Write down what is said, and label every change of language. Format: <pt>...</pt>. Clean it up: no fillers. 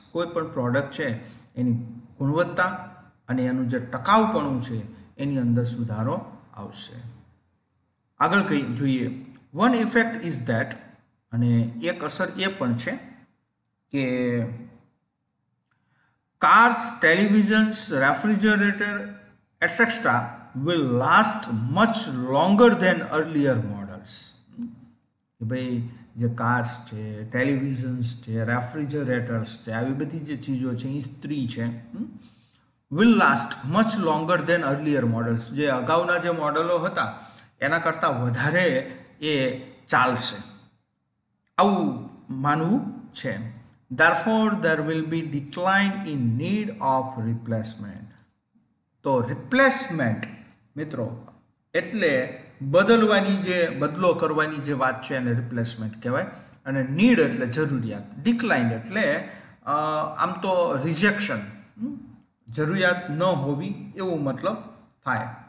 <gu>કોઈ પણ પ્રોડક્ટ છે એની ગુણવત્તા અને એનું જે ટકાઉપણું છે એની અંદર સુધારો આવશે. આગળ જોઈએ,</gu> <en>one effect is that,</en> <gu>અને એક અસર એ પણ છે કે cars, ટેલિવિઝન્સ, refrigerator</gu> <en>etc. will last much longer than earlier models.</en> <gu>કે ભાઈ જે કાર્સ છે, ટેલિવિઝન્સ છે, રેફ્રિજરેટર્સ છે, આવી બધી જે ચીજો છે, ઇસ્ત્રી છે,</gu> <en>Will last much longer than earlier models.</en> <gu>જે અગાઉના જે મોડલો હતા એના કરતાં વધારે એ ચાલશે, આવું માનવું છે.</gu> <en>Therefore, there will be decline in need of replacement.</en> <gu>તો રિપ્લેસમેન્ટ મિત્રો એટલે બદલો કરવાની જે વાત છે એને રિપ્લેસમેન્ટ કહેવાય. અને નીડ એટલે જરૂરિયાત, ડિક્લાઇન એટલે આમ તો રિજેક્શન, જરૂરિયાત ન હોવી એવું મતલબ થાય.</gu>